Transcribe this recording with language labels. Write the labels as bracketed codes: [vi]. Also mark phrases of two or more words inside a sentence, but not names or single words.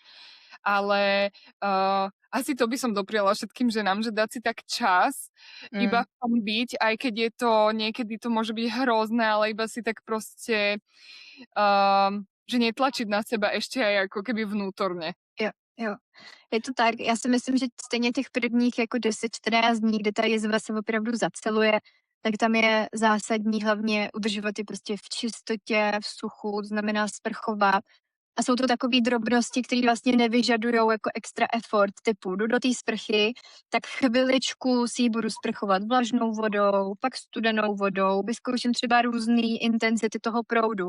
[sk] Ale asi to by som dopriala všetkým ženám, že dať si tak čas, iba v tom byť, aj keď je to, niekedy to môže byť hrozné, ale iba si tak proste, že netlačiť na seba ešte aj ako keby vnútorne. [cs] Jo, je to tak. Já si myslím, že stejně těch prvních jako 10-14 dní, kdy ta jizva se opravdu zaceluje, tak tam je zásadní hlavně udržovat je prostě v čistotě, v suchu, to znamená sprchovat. A jsou to takové drobnosti, které vlastně nevyžadují jako [en] extra effort, [cs] typu jdu do té sprchy, tak chviličku si ji budu sprchovat vlažnou vodou, pak studenou vodou, vyzkouším třeba různý intenzity toho proudu.